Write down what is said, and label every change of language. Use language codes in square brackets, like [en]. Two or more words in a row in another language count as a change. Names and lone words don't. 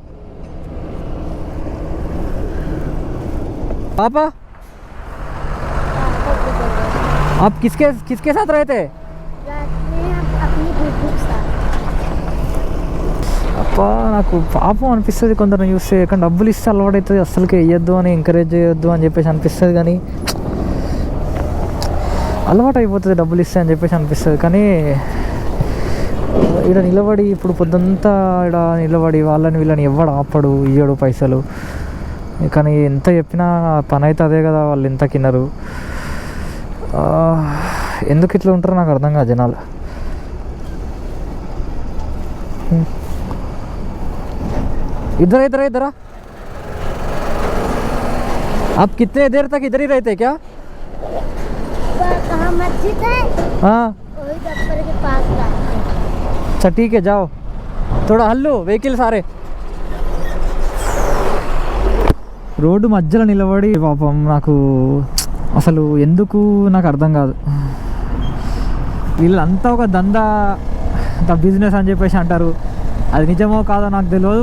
[hi] पापा आप किसके साथ रहते? [te] అప్పా నాకు పాపం అనిపిస్తుంది కొందరు చూస్తే. ఎక్కడ డబ్బులు ఇస్తే అలవాటు అవుతుంది, అస్సలకి వేయొద్దు అని ఎంకరేజ్ చేయొద్దు అని చెప్పేసి అనిపిస్తుంది, కానీ అలవాటు అయిపోతుంది డబ్బులు ఇస్తే అని చెప్పేసి అనిపిస్తుంది. కానీ ఇక్కడ నిలబడి ఇప్పుడు పొద్దుంతా ఇక్కడ నిలబడి వాళ్ళని వీళ్ళని ఎవడు ఆపడు, ఇయ్యడు పైసలు. కానీ ఎంత చెప్పినా పని అయితే అదే కదా, వాళ్ళు ఎంత కిన్నరు. ఎందుకు ఇట్లా ఉంటారో నాకు అర్థం కాదు జనాలు. [hi] इधर इधर इधर आप कितने देर तक इधर ही रहते क्या? कहाँ मस्जिद है? हाँ वही दफ्तर के पास रहते हैं. अच्छा ठीक है जाओ, थोड़ा हल्लो [te] వెహికల్ సారే. రోడ్డు మధ్యలో నిలబడి పాపం నాకు అసలు ఎందుకు నాకు అర్థం కాదు. వీళ్ళంతా ఒక దందా బిజినెస్ అని చెప్పేసి అంటారు, అది నిజమో కాదో నాకు తెలియదు.